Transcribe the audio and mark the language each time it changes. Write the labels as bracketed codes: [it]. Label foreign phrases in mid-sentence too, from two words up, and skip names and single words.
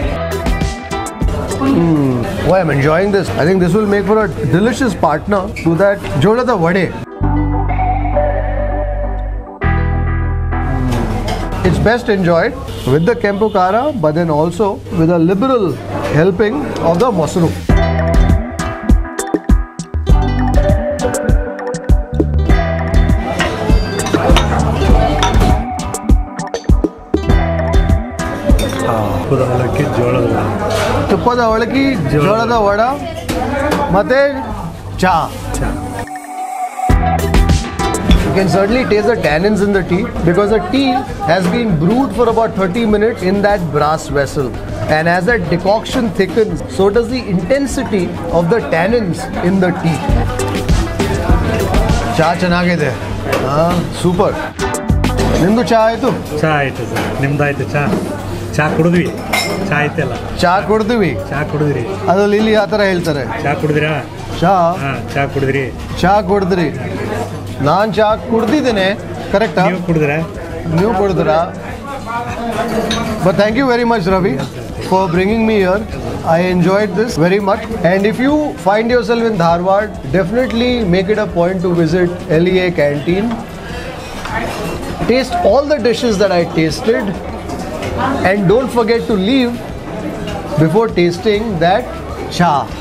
[en] Boy, I'm enjoying this. I think this will make for a delicious partner to that Jolada Vada. It's best enjoyed with the kempu khara, but then also with a liberal helping of the masuru. Tuppada Avalakki, Jolada Vada, ಮತ್ತೆ cha. You can certainly taste the tannins in the tea because the tea has been brewed for about 30 minutes in that brass vessel. And as that decoction thickens, so does the intensity of the tannins in the tea. [kn] ಚಾ ಚೆನ್ನಾಗಿದೆ. ಸೂಪರ್. ನಿಮ್ದು ಚಾ ಆಯ್ತು? ಚಾ ಆಯ್ತು ಸರ್. ನಿಮ್ದು ಆಯ್ತು ಚಾ. ಚಾ ಕುಡಿದ್ವಿ. ಚಾ ಆಯ್ತೆಲ್ಲ. ಚಾ ಕುಡಿದ್ವಿ. ಚಾ ಕುಡಿದ್ರಿ. Adalli ಇಲ್ಲಿ ಆ ತರ ಹೇಳ್ತಾರೆ. ಚಾ ಕುಡಿದ್ರಾ? Cha. ಚಾ ಕುಡಿದ್ರಿ. ಚಾ ಕುಡಿದ್ರಿ. ನಾನು ಚಾ ಕುಡ್ದಿದ್ದೇನೆ ಕರೆಕ್ಟಾ ನೀವು ಕುಡಿದ್ರಾ [en] But thank you very much Ravi for bringing me here. I enjoyed this very much, and if you find yourself in Dharwad, definitely make it a point to visit L.E.A. Canteen. Taste all the dishes that I tasted, and don't forget to leave before tasting that cha.